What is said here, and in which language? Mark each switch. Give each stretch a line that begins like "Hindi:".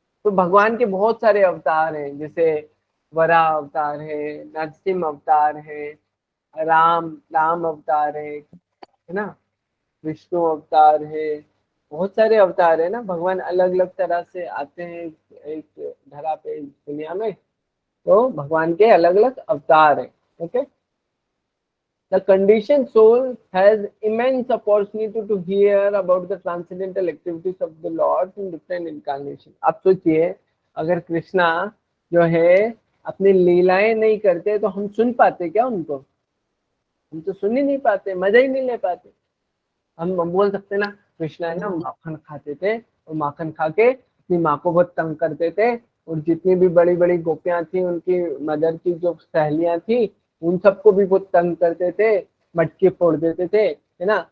Hindi: तो भगवान के बहुत सारे अवतार हैं, जैसे वराह अवतार है, नरसिंह अवतार है, राम राम अवतार है ना, विष्णु अवतार है, बहुत सारे अवतार है ना, भगवान अलग अलग तरह से आते हैं एक धरा पे, इस दुनिया में। तो भगवान के अलग अलग अवतार हैं।
English: Okay, the conditioned soul has immense opportunity to hear about the transcendental activities of the Lord in different incarnations।
Hindi: आप सोचिए, अगर कृष्णा जो है अपनी लीलाएं नहीं करते तो हम सुन पाते क्या उनको? हम तो सुन ही नहीं पाते, मजा ही नहीं ले पाते। हम बोल सकते ना, कृष्णा है ना माखन खाते थे, और माखन खा के अपनी माँ को बहुत तंग करते थे, और जितनी भी बड़ी बड़ी गोपियां थी, उनकी मदर की जो सहेलियां थी, उन सबको भी बहुत तंग करते थे, मटके फोड़ देते थे, है ना।